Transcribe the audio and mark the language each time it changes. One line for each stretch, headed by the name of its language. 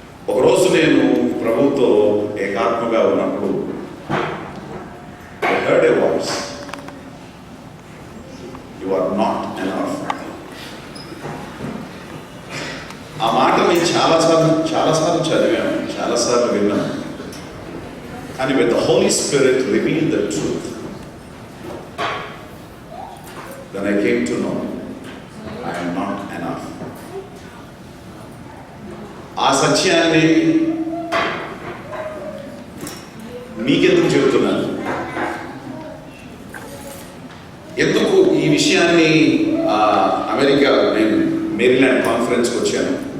Telugu: ఒకరోజు నేను ప్రభుతో ఏకాత్మగా ఉన్నప్పుడు
English: I heard a voice, you are not enough.
Telugu: ఆ మాట నేను చాలాసార్లు చదివాను, చాలాసార్లు విన్నాను.
English: కానీ with the Holy Spirit revealed the truth, then I came to know I am not enough.
Telugu: ఆ సత్యాన్ని మీకెందుకు చెబుతున్నాను, ఎందుకు ఈ విషయాన్ని అమెరికా నేను మేరీల్యాండ్ కాన్ఫరెన్స్కి వచ్చాను.